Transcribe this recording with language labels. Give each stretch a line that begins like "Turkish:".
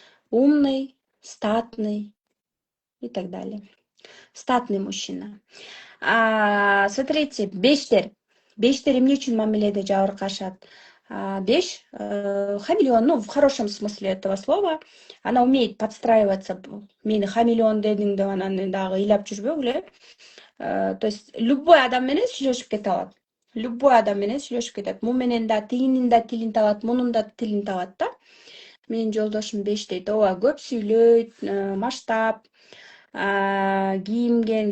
Russian: Умный, статный и так далее. Статный мужчина. Смотрите,
Kyrgyz: бештер. Бештер эмне үчүн мамиледе жабыркашат?
Russian: 5 хамелеон, ну, в хорошем смысле этого слова. Она умеет подстраиваться.
Kyrgyz: Мени хамелеон дедиң деп анан дагы ыйлап жүрбөгүлө.
Russian: То есть любой
Kyrgyz: адам менен сүйлөшүп кете алат. Любой адам менен сүйлөшүп кетет. Му менен да тигинин да тилин табат, мунун да тилин табат да. Менин жолдошум 5 дейт. Ооба, көп сүйлөйт, масштаб, кийимге.